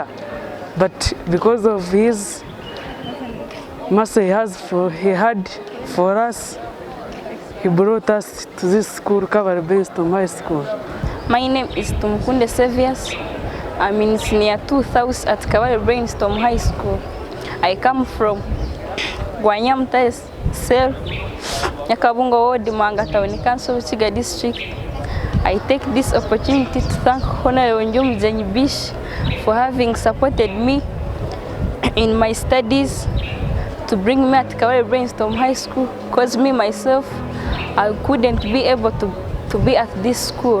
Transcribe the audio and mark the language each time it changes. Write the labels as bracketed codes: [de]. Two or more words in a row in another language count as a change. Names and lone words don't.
[en] But because of his mercy he had for us, he brought us to this school, Kabale Brainstorm High School. My name is Bukinda Secondary. I'm in senior 2 South at Kabale Brainstorm High School. I come from Gwanyamta Sel, Nyakabungo Ward, Manga Town Council, Rukiga District. I take this opportunity to thank Honorable Ndyomugyenyi Bish for having supported me in my studies, to bring me at Kabale Brainstorm High School, because me myself, I couldn't be able to be at this school.